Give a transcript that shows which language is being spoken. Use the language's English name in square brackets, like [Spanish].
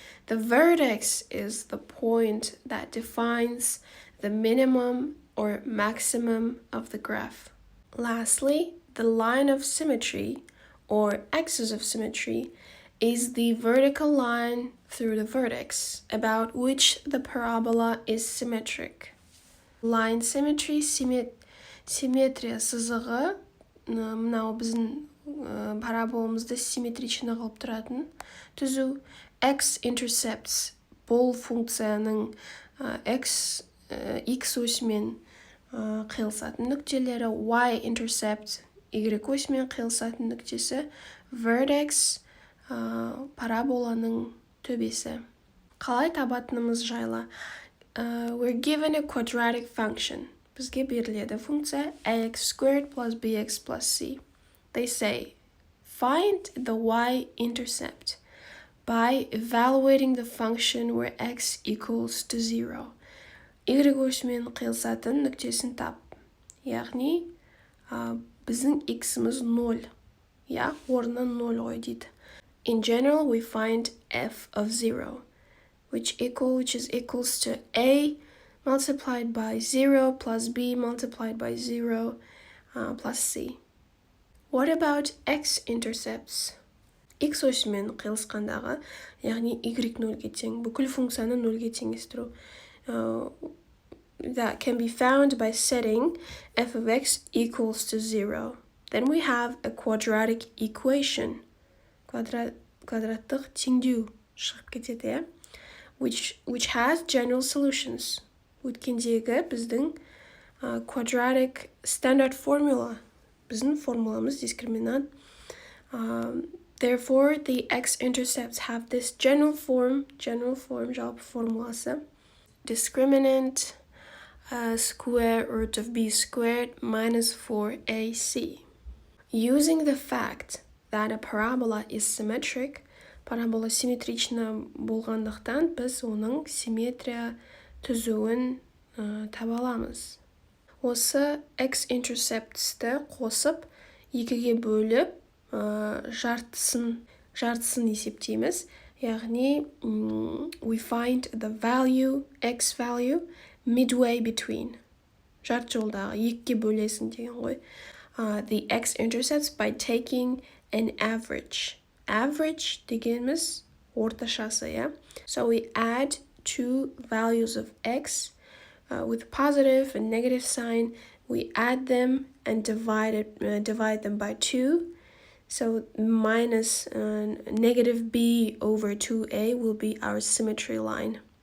[English] The vertex is the point that defines the minimum or maximum of the graph. Lastly, the line of symmetry or axis of symmetry is the vertical line through the vertex about which the parabola is symmetric. Line symmetry, [Kazakh] симметрия сызығы, мынау біздің параболамызды симметричный қылып тұратын түзу. X-intercepts бұл функцияның x осімен қиылысатын нүктелері, y-intercept y осімен қиылысатын нүктесі, vertex параболаның төбесі. Қалай табатынымыз жайлы. [English] We're given a quadratic function. [Kazakh] Бізге беріледі функция [English] ax squared plus bx plus c. They say, find the y-intercept by evaluating the function where x equals to 0. [Kazakh] Y осімен қиылысатын нүктесін тап. Яғни, біздің x-іміз 0. Орнына 0 қой дейді. [English] In general, we find f of 0, which is equals to a multiplied by 0 plus b multiplied by 0 plus c. What about x-intercepts? [Kazakh] X осімен қиылысқандағы, яғни y 0-ге тең, бүкіл функцияны 0-ге теңестіру. [English] That can be found by setting f of x equals to 0. Then we have a quadratic equation. [Kazakh] Квадраттық теңдеу шығып кетеді, [English] which has general solutions. [Kazakh] Өткендегі біздің [English] quadratic standard formula. [Kazakh] Біздің формуламыз дискриминант. [English] Therefore, the x-intercepts have this general form [Kazakh] жалпы формуласы. [English] Discriminant square root of b squared minus 4ac. Using the fact that a parabola is symmetric, [Kazakh] парабола симметрична болғандықтан біз оның симметрия түзуін таба аламыз. Осы x-interceptsті қосып, 2-ге бөліп, жартысын есептейміз. Яғни, [English] we find the value, x value, midway between. [Kazakh] Жарты жолдағы 2-ге бөлесін деген ғой. [English] The x-intercepts by taking an average. Average [Kazakh] дегеніміз орташасы, [English] yeah? So we add two values of x with positive and negative sign. We add them and divide them by 2. So minus negative b over 2a will be our symmetry line.